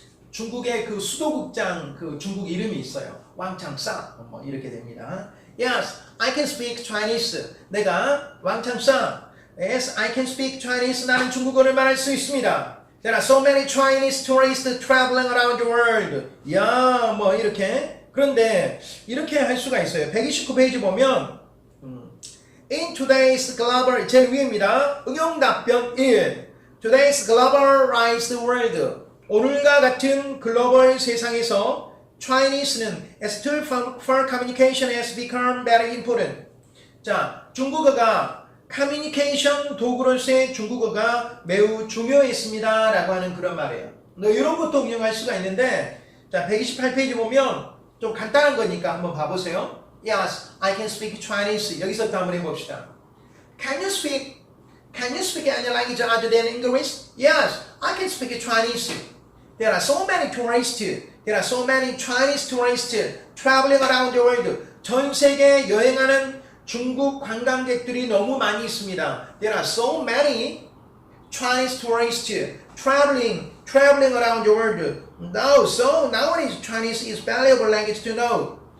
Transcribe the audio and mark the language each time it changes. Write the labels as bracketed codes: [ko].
[ko] 중국의 그 수도국장 그 중국 이름이 있어요. 왕창사 뭐 이렇게 됩니다. [en] Yes, I can speak Chinese. [ko] 내가 왕창사. [en] Yes, I can speak Chinese. [ko] 나는 중국어를 말할 수 있습니다. [en] There are so many Chinese tourists traveling around the world. [ko] 뭐 이렇게. 그런데 이렇게 할 수가 있어요. 129페이지 보면 [en] In today's global [ko] 제일 위입니다. 응용답변 1. [en] Today's globalized world. [ko] 오늘과 같은 글로벌 세상에서 [en] Chinese는 as tool for communication has become very important. [ko] 자, 중국어가 커뮤니케이션 도구로서의 중국어가 매우 중요했습니다 라고 하는 그런 말이에요. 이런 것도 응용할 수가 있는데 자 128페이지 보면 좀 간단한 거니까 한번 봐보세요. [en] Yes, I can speak Chinese. [ko] 여기서부터 한번 해봅시다. [en] Can you speak any language other than English? Yes, I can speak Chinese. There are so many Chinese tourists traveling around the world. [ko] 전 세계 여행하는 중국 관광객들이 너무 많이 있습니다. [en] There are so many Chinese tourists traveling around the world. So nowadays Chinese is valuable language to know.